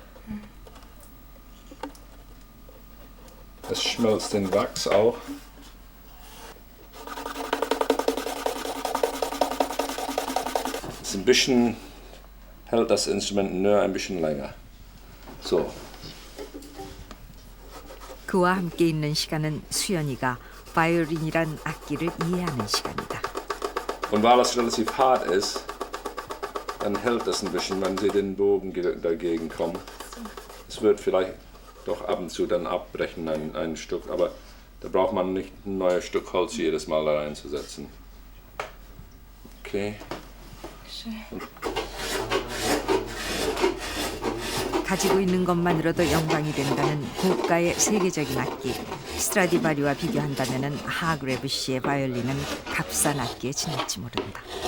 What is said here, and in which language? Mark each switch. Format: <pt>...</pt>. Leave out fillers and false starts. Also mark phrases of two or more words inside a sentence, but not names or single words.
<de>Es schmilzt den Wachs auch. Ein bisschen hält das Instrument nur ein bisschen länger. So.</de> <ko>그와 함께 있는 시간은 수연이가 바이올린이란 악기를 이해하는 시간이다.</ko> <de>Und weil es relativ hart ist, dann hält es ein bisschen, wenn sie den Bogen dagegen kommen. Es wird vielleicht doch ab und zu dann abbrechen, ein Stück, aber da braucht man nicht ein neues Stück Holz jedes Mal da reinzusetzen. Okay.</de> <ko>가지고 있는 것만으로도 영광이 된다는 고가의 세계적인 악기 스트라디바리와 비교한다면 하그레브 씨의 바이올린은 값싼 악기에 지날지 모른다.</ko>